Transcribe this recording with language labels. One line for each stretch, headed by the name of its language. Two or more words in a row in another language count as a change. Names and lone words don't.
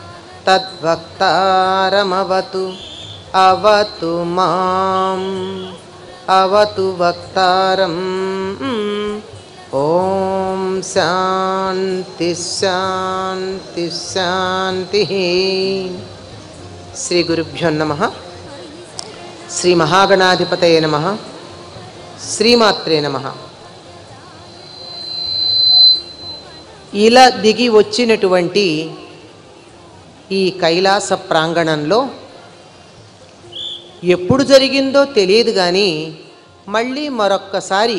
Sanskrit: तद्वक्तारमवतु अवतु माम् अवतु वक्तारम् ओम शांति शांति शांति। श्री गुरुभ्यो नमः। श्री महागणाधिपतये नमः। శ్రీమాత్రే నమః।
Telugu: ఇలా దిగి వచ్చినటువంటి ఈ కైలాస ప్రాంగణంలో ఎప్పుడు జరిగిందో తెలియదు కానీ మళ్ళీ మరొక్కసారి